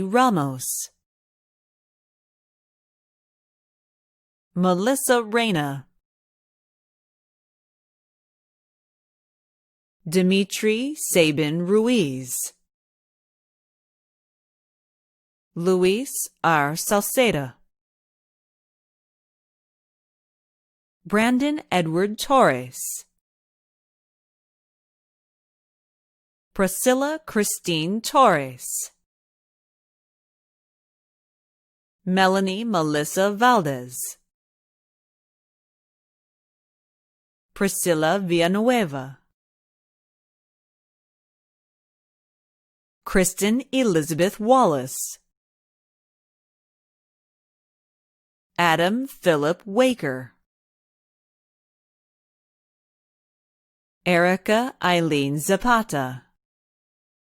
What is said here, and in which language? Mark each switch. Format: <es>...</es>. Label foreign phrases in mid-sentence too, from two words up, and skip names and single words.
<en>Ramos, Melissa Reyna, Dimitri Sabin Ruiz, Luis R. Salceda, Brandon Edward Torres, Priscilla Christine Torres, Melanie Melissa Valdez, Priscilla Villanueva, Kristen Elizabeth Wallace, Adam Philip Waker, Erica Eileen Zapata,</en>